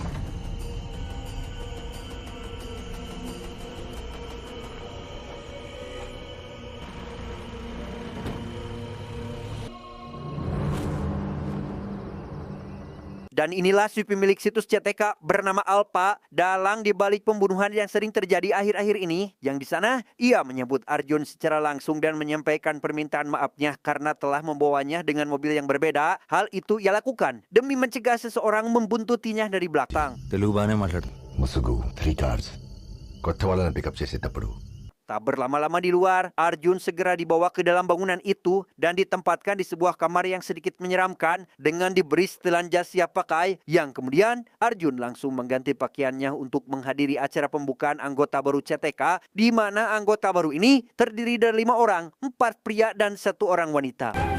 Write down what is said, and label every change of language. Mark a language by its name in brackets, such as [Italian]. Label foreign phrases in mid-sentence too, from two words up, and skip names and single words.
[Indonesian] Dan inilah si pemilik situs CTK bernama Alpa dalang dibalik pembunuhan yang sering terjadi akhir-akhir ini. Yang di sana ia menyebut Arjun secara langsung dan menyampaikan permintaan maafnya karena telah membawanya dengan mobil yang berbeda. Hal itu ia lakukan demi mencegah seseorang membuntutinya dari belakang. [Telugu] తెలుగు బాగానే మాట్లాడు. ముసుగు 3 కార్స్ కొత్త వాళ్ళని పికప్ చేసేటప్పుడు [Indonesian] Tak berlama-lama di luar, Arjun segera dibawa ke dalam bangunan itu dan ditempatkan di sebuah kamar yang sedikit menyeramkan dengan diberi setelan jas siap pakai, yang kemudian Arjun langsung mengganti pakaiannya untuk menghadiri acara pembukaan anggota baru CTK, di mana anggota baru ini terdiri dari 5 orang, 4 pria dan 1 orang wanita.